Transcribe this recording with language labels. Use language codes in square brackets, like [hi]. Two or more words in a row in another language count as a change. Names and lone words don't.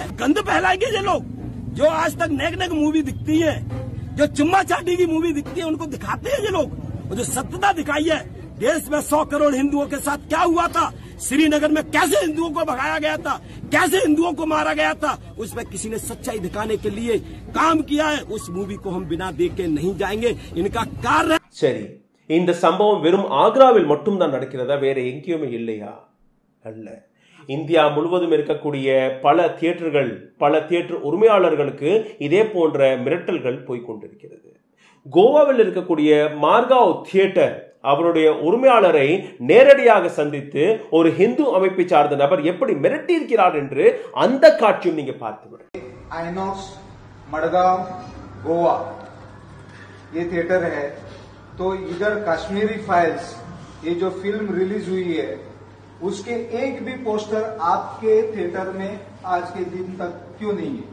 [hi] गंद फैलाएंगे ये लोग, जो आज तक नेक नेक मूवी दिखती है, जो चुम्मा चाटी की मूवी दिखती है, उनको दिखाते हैं ये लोग। और जो सत्यता दिखाई है, देश में 100 करोड़ हिंदुओं के साथ क्या हुआ था, श्रीनगर में कैसे हिंदुओं को भगाया गया था, कैसे हिंदुओं को मारा गया था, उसमें किसी ने सच्चाई दिखाने के लिए काम किया है। उस मूवी को हम बिना देखे नहीं जाएंगे। इनका कार्य [ta] சரி, இந்த சம்பவம் வெறும் ஆக்ராவில் மட்டும் தான் நடக்கிறதா? வேற எங்கேயுமே இல்லையா? அல்ல. இந்தியா முழுவதும் இருக்கக்கூடிய பல தியேட்டர் உரிமையாளர்களுக்கு இதே போன்ற மிரட்டல்கள் போய்கொண்டிருக்கிறது. கோவாவில் இருக்கக்கூடிய மார்காவ் தியேட்டர் அவருடைய உரிமையாளரை நேரடியாக சந்தித்து ஒரு இந்து அமைப்பை சார்ந்த நபர் எப்படி மிரட்டி இருக்கிறார் என்று அந்த காட்சியும் நீங்க பார்த்து விடுங்க. [hi] आइनॉक्स मडगांव गोवा ये थिएटर है, तो इधर कश्मीरी फाइल्स ये जो फिल्म रिलीज हुई है उसके एक भी पोस्टर आपके थिएटर में आज के दिन तक क्यों नहीं है?